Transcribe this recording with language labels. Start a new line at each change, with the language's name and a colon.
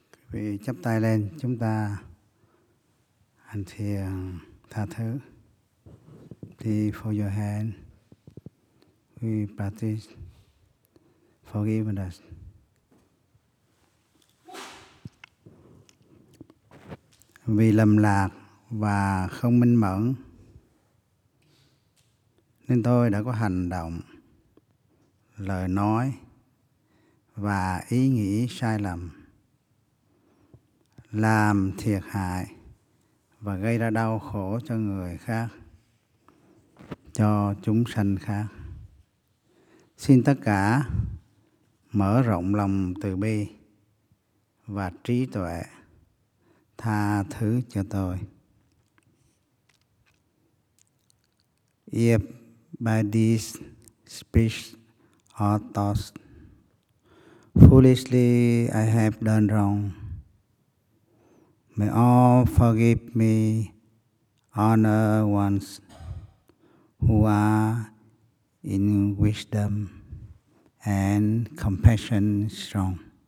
Vietnamese: Vì chắp tay lên chúng ta hành thiền tha thứ.
English: Please fold your hand. We practice forgiveness.
Vietnamese: Vì lầm lạc và không minh mẫn nên tôi đã có hành động, lời nói và ý nghĩ sai lầm, làm thiệt hại và gây ra đau khổ cho người khác, cho chúng sanh khác. Xin tất cả mở rộng lòng từ bi và trí tuệ tha thứ cho tôi.
English: If by this speech or thought foolishly I have done wrong, may all forgive me, honored ones who are in wisdom and compassion strong.